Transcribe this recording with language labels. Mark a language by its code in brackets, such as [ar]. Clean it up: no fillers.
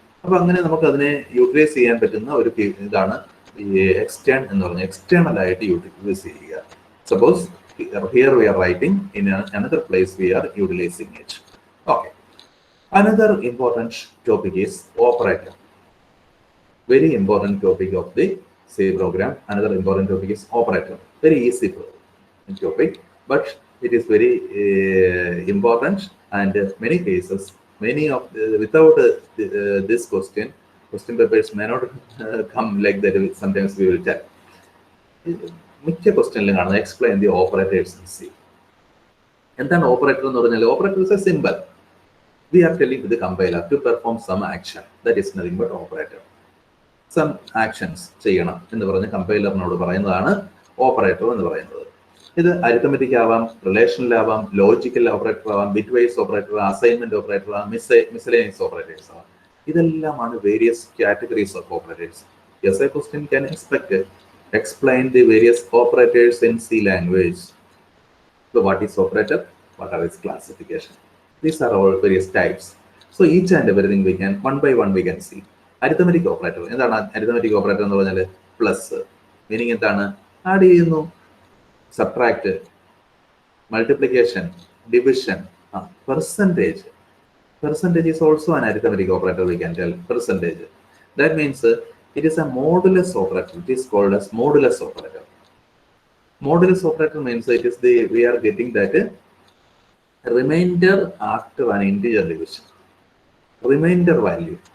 [ml] അപ്പൊ അങ്ങനെ നമുക്ക് അതിനെ യൂട്ടിലൈസ് ചെയ്യാൻ പറ്റുന്ന ഒരു ഇതാണ് ഈ എക്സ്റ്റേൺ എന്ന് പറഞ്ഞാൽ എക്സ്റ്റേണൽ ആയിട്ട് യൂട്ടിലൈസ് ചെയ്യുക. [en] Suppose here we are writing in another place we are utilising it. Okay, another important topic is operator. Very important topic of the C program. Another important topic is operator. Very easy topic, but it is very important, and many cases, without this question papers may not come like that. Sometimes we will tell. [ml] മിക്ക ക്വസ്റ്റ്യനിലും കാണുന്നത് [en] Explain the operators in C. [ml] എന്താണ് operator എന്ന് പറഞ്ഞാൽ? [en] Operator is a simple. We are telling to the compiler to perform some action. That is nothing but operator. [ml] Some actions ചെയ്യണം എന്ന് പറഞ്ഞ് കമ്പൈലറിനോട് പറയുന്നതാണ് operator എന്ന് പറയുന്നത്. ഇത് അരിത്തമെറ്റിക് ആവാം, റിലേഷണൽ ആവാം, ലോജിക്കൽ ഓപ്പറേറ്റർ ആവാം, bit vice operator, assignment operator ആവാം, മിസ്സലേനിയസ് ഓപ്പറേറ്റേഴ്സ് ആവാം. ഇതെല്ലാമാണ് [en] Various categories of operators. Yes, a question can expect explain the various operators in C language. So what is operator? What are its classification? These are all various types. So each and everything we can one by one we can see. Arithmetic operator. [ml] എന്താണ് arithmetic operator എന്ന് പറഞ്ഞാൽ? Plus. Meaning എന്താണ്? Add ചെയ്യുന്നു. [en] Subtract, multiplication, division, percentage. Percentage is also an arithmetic operator, we can tell. Percentage. That means it is a modulus operator. It is called as modulus operator. Modulus operator means we are getting that remainder after an integer division. Remainder value.